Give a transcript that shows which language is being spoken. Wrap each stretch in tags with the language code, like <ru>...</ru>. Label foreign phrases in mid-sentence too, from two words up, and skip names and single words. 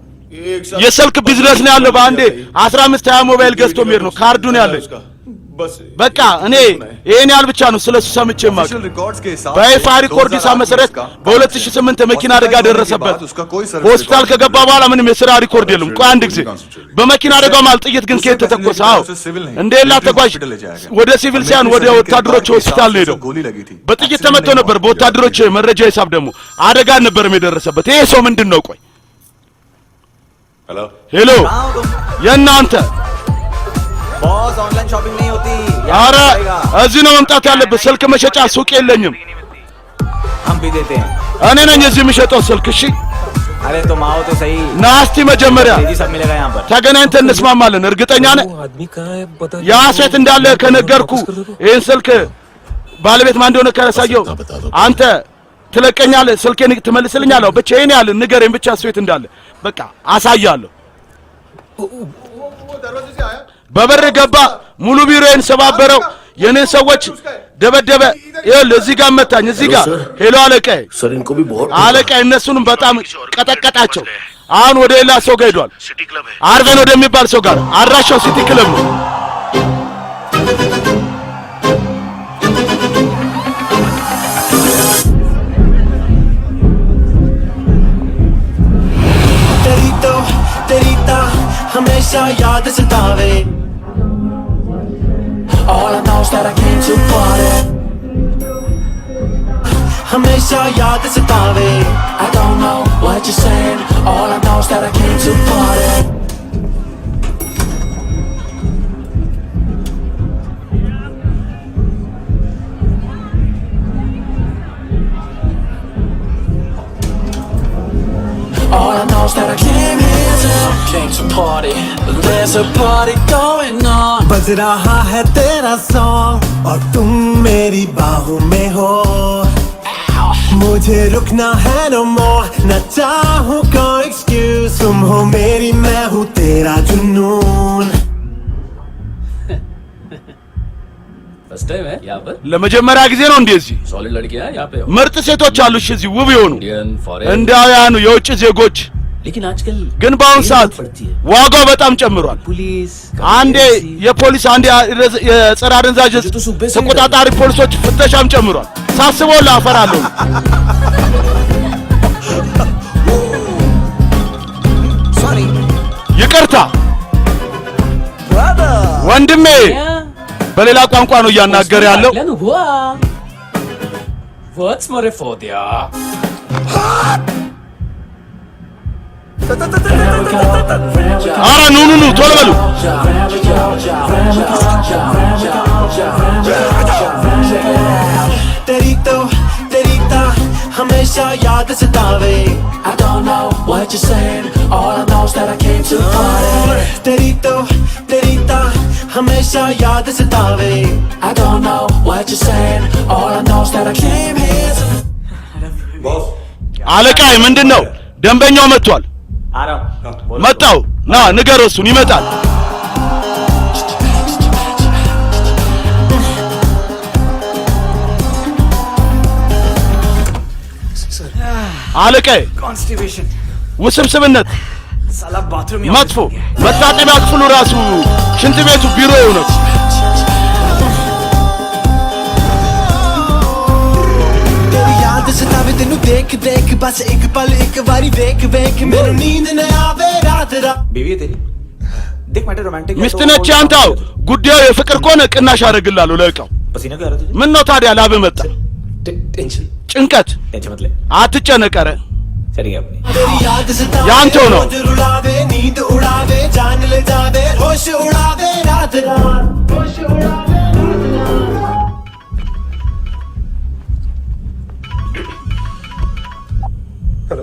<am>የስልክ ቢዝነስ ነው ያለው። በአንዴ 15-20 ሞባይል ገዝቶ የሚሄድ ነው። ካርዱን ያለኝ በቃ እኔ ይሄን ያህል ብቻ ነው ስለሱ ሰምቼ ማቅ። በይፋ ሪኮርድሳ መሰረት በ2008 መኪና አደጋ ደረሰበት። ሆስፒታል ከገባ በኋላ ምንም የሥራ ሪኮርድ የለም። ቆይ አንድ ጊዜ በመኪና አደጋው ማለት ጥይት ግን ከየት ተተኮሰ? አዎ እንደሌላ ተጓዥ ወደ ሲቪል ሳይሆን ወደ ወታደሮች ሆስፒታል ነው ሄደው። በጥይት ተመቶ ነበር። በወታደሮች መረጃ ሂሳብ ደግሞ አደጋ ነበር የደረሰበት። ይሄ ሰው ምንድነው? ቆይ ሄሎ የእናንተ</am> <en>boss online shopping</en> <hi>नहीं होती</hi> <am>ኧረ እዚህ ነው መምጣት ያለበት። ስልክ መሸጫ ሱቅ የለኝም።</am> <hi>हम भी देते हैं</hi> <am>እኔ ነኝ እዚህ የምሸጠው ስልክ። እሺ</am> <hi>अरे तुम आओ तो सही</hi> <am>ናስቲ መጀመሪያ</am> <hi>जी सब मिलेगा यहाँ पर</hi> <am>ተገናኝተን እንስማማለን። እርግጠኛ ነህ? ያ ሴት እንዳለ ከነገርኩ ይሄን ስልክ ባለቤት ማን እንደሆነ ካሳየው አንተ ትለቀኛለህ፣ ስልኬን ትመልስልኛለህ። ብቻ ይሄን ያህል ንገረኝ ብቻ ሴት እንዳለ በቃ አሳያለሁ። በበር ገባ፣ ሙሉ ቢሮዬን ሰባበረው፣ የኔን ሰዎች ደበደበ። ይኸውልህ እዚህ ጋር መታኝ፣ እዚህ ጋር ሄሎ አለቃዬ፣ አለቃዬ እነሱንም በጣም ቀጠቀጣቸው። አሁን ወደ ሌላ ሰው ጋር ሄዷል። አርቬን ወደሚባል ሰው ጋር። አድራሻው ሲቲ ክለብ ነው።</am> <hi>हमेशा याद सतावे</hi> <en>All I know is that I came to party</en> <hi>हमेशा याद सतावे</hi> <en>I don't know what you're saying All I know is that I came to party All I know is that I came here to party There's a party going on</en> <hi>बज रहा है तेरा सॉन्ग और तुम मेरी बाहों में हो मुझे रुकना है</hi> <en>no more</en> <hi>न चाहूँ कोई excuse तुम हो मेरी मैं हूँ तेरा जुनून</hi> <en>first time है यहाँ पर</en> <am>ለመጀመሪያ ጊዜ ነው እንደዚህ</am> <hi>सॉलिड लड़कियां यहाँ पे</hi> <am>ምርጥ ሴቶች አሉ። እሺ እዚህ ውብ የሆኑ</am> <en>Indian foreign</en> <am>እንዳውያኑ የውጭ ዜጎች</am> <hi>लेकिन आजकल</hi> <am>ግን በአሁኑ ሰዓት ዋጋው በጣም ጨምሯል።</am> <hi>पुलिस</hi> <am>አንዴ የፖሊስ አንዴ የጸረ አደንዛዥ ተቆጣጣሪ ፖሊሶች ፍተሻም ጨምሯል። ሳስበው ላፈራለሁ። ይቅርታ ወንድሜ በሌላ ቋንቋ ነው እያናገረ ያለው።</am> <en>What's more for dia</en> <am>ኧረ ኑ ቶሎ በሉ።</am> <hi>तेरी तो हमेशा याद सतावे</hi> <en>I don't know what you're saying All I know is that I came to party</en> <hi>तेरी तो हमेशा याद सतावे</hi> <en>I don't know what you're saying All I know is that I came here to</en> <am>አለቃዬ ምንድነው? ደንበኛው መጥቷል።</am> <hi>आ रहा हूँ</hi> <am>መጣው ና ንገረው እሱን ይመጣል አለቀ</am> <hi>कॉन्स्टिपेशन</hi> <am>ውስብስብነት</am> <hi>साला बाथरूम</hi> <am>መጥፎ መታጠቢያ ክፍሉ ራሱ ሽንት ቤቱ ቢሮው ነው</am> <hi>याद सतावे तेनू देख देख बस एक पल एक बारी देख देख मेनू नींद न आवे रात रात बीवी है तेरी देख</hi> <en>matter romantic</en> <am>ሚስት ነች አንተው ጉዳዩ የፍቅር ከሆነ ቅናሽ አደርግልሃለሁ ለእቃው</am> <hi>पसीना क्यों आ रहा है तुझे</hi> <am>ምን ነው ታዲያ ላብ መጣ</am> <hi>टेंशन</hi> <am>ጭንቀት</am> <hi>टेंशन मत ले</hi> <am>አትጨነቅ ኧረ</am> <hi>चलेगी अपनी तेरी याद सतावे</hi> <am>ያንተው ነው</am> <hi>रुलावे नींद उड़ावे जान ले जावे होश उड़ावे रात रात होश उड़ावे हेलो</hi>